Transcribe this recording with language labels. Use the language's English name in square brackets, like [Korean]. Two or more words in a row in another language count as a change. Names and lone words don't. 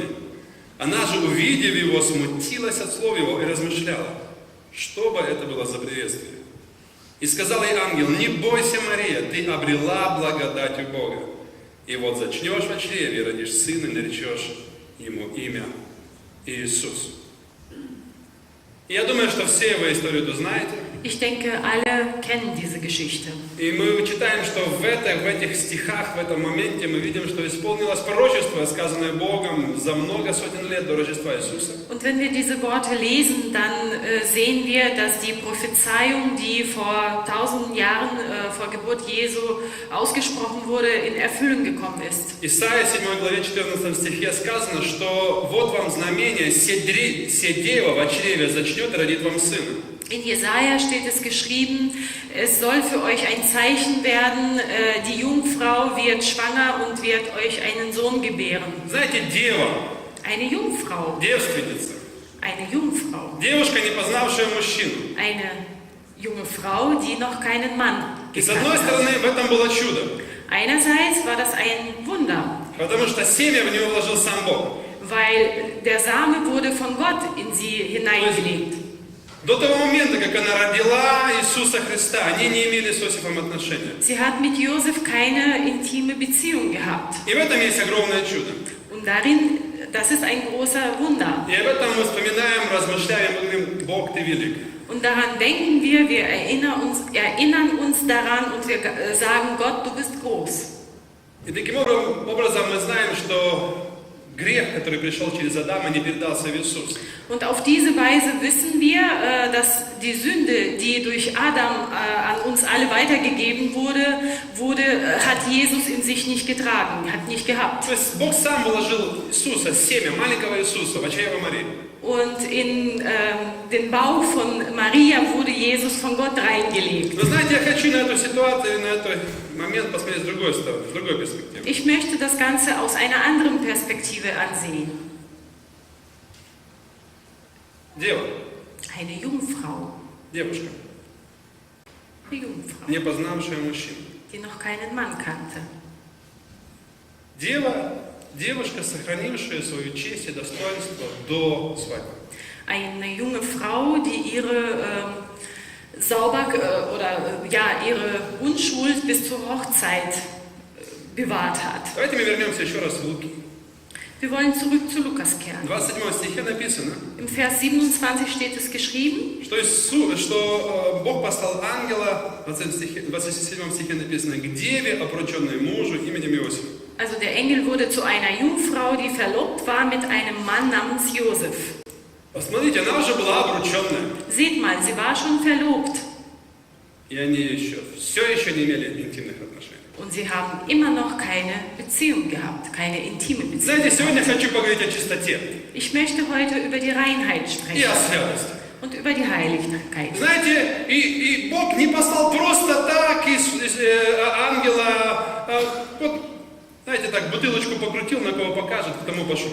[Russian] Она же, увидев его, смутилась от слов его и размышляла, что бы это было за приветствие. И сказал ей ангел: «Не бойся, Мария, ты обрела благодать у Бога. И вот зачнешь в чреве, родишь сына, и наречешь ему имя Иисус». И я думаю, что все его историю вы знаете. [German] Ich denke, alle kennen diese Geschichte. [Russian] И мы читаем, что в этих стихах, в этом моменте мы видим, что исполнилось пророчество, сказанное Богом за много сотен лет до Рождества Иисуса. [German] Und wenn wir diese Worte lesen, dann sehen wir, dass die Prophezeiung, die vor 1000 Jahren vor Geburt Jesu ausgesprochen wurde, in Erfüllung gekommen ist. [Russian] Исайя 7 главе 14 стихе сказано, что вот вам знамение, дева во чреве зачнет и родит вам сына. [German] In Jesaja steht es geschrieben, es soll für euch ein Zeichen werden, die Jungfrau wird schwanger und wird euch einen Sohn gebären. [Russian] Знаете, дева, [German] Eine Jungfrau, [Russian] девственница, [German] eine Jungfrau, [Russian] девушка, не познавшая мужчину. [German] eine junge Frau, die noch keinen Mann [Russian] И с [German] gekannt [Russian] одной стороны, [German] hat. [Russian] в этом было чудо, [German] Einerseits war das ein Wunder, [Russian] потому что семя в него вложил сам Бог. [German] weil der Same wurde von Gott in sie hineingelegt. [Russian] До того момента, как она родила Иисуса Христа, они не имели с Иосифом отношения. [German] Sie hat mit Josef keine intime Beziehung gehabt. [Russian] И в этом есть огромное чудо. [German] Und darin, das ist ein großer Wunder. [Russian] И об этом мы вспоминаем, размышляем, мы говорим: Бог, ты велик. [German] Und daran denken wir erinnern uns daran und wir sagen: Gott, du bist groß. [Russian] И таким образом мы знаем, что грех, который пришел через Адама, не передался в Иисус. [German] Und auf diese Weise wissen wir, dass die Sünde, die durch Adam an uns alle weitergegeben wurde, hat Jesus in sich nicht getragen, hat nicht gehabt. [Russian] То есть Бог сам вложил Иисуса, семя маленького Иисуса, в чрево Марии. [German] Und in den Bauch von Maria wurde Jesus von Gott reingelegt. [Russian] Но знаете, я хочу на эту ситуацию, на этот момент посмотреть с другой стороны, с другой перспективы. [German] Ich möchte das Ganze aus einer anderen Perspektive ansehen. [Russian] Дева, [German] Eine Jungfrau, [Russian] девушка, [German] eine Jungfrau, [Russian] не познавшая мужчину. [German] die noch keinen Mann kannte. [Russian] Девушка, сохранившая свою честь и достоинство до свадьбы. [German] Eine junge Frau, die ihre ihre Unschuld bis zur Hochzeit bewahrt hat. [Russian] Давайте мы вернемся еще раз в Луки. [German] Wir wollen zurück zu Lukas kehren. [Russian] В 27 стихе написано, [German] Im Vers 27 steht es geschrieben, [Russian] что Бог послал ангела, в 27 стихе написано, к деве, обрученной мужу именем Иосиф. [German] also der Engel wurde zu einer Jungfrau, die verlobt war mit einem Mann namens Josef. [Russian] Посмотрите, она уже была обрученная. [German] Seht mal, sie war schon verlobt. [Russian] И они все еще не имели интимных отношений. [German] Und sie haben immer noch keine Beziehung gehabt, keine intime Beziehung. [Russian] Знаете, сегодня хочу поговорить о чистоте [German] Ich möchte heute über die Reinheit [Russian] и [German] sprechen [Russian] о святости. [German] und über die Heiligkeit. [Russian] Знаете, и Бог не послал просто так ангела, вот, знаете, так бутылочку покрутил, на кого покажет, к тому пошлю.